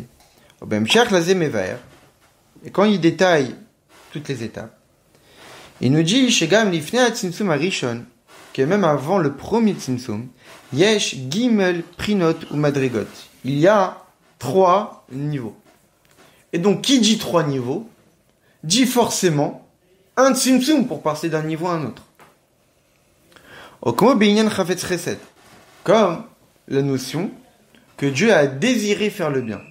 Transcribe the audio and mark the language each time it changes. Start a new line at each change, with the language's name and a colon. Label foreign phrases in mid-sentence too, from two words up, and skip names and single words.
French: Et quand il détaille toutes les étapes, Il nous dit,
Hebrew: שגם לפני הצמצום הראשון,
French: que même avant le premier tzimtzum,
Hebrew: יש גימל פרינות
French: ou madrigot. Il y a 3 niveaux. Et donc, qui dit 3 niveaux, dit forcément un tzimtzum pour passer d'un niveau à un autre. Comme la notion que Dieu a désiré faire le bien.